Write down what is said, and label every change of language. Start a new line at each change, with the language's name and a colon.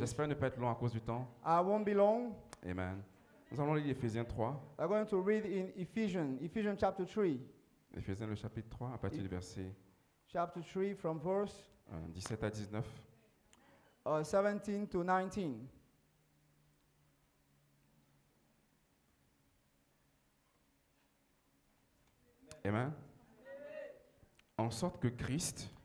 French: J'espère ne pas être long à cause du temps.
English: I won't be long. Amen.
French: Nous allons lire Éphésiens 3.
English: We're going to read in Ephesians chapter 3.
French: Éphésiens le chapitre 3 à partir du verset
English: Chapter 3 from verse
French: 17 à 19.
English: 17 to 19.
French: Amen. En sorte que Christ